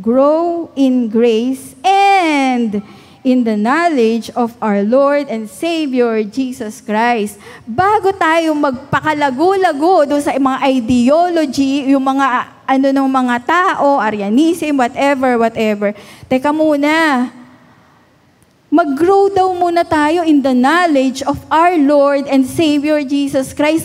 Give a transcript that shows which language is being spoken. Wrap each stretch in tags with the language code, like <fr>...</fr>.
<en>Grow in grace and in the knowledge of our Lord and Savior, Jesus Christ.</en> <tl>Bago tayo magpakalago-lago doon sa mga ideology, yung mga ng mga tao, Arianism, whatever. Teka muna. Mag-grow daw muna tayo</tl> <en>in the knowledge of our Lord and Savior, Jesus Christ.</en>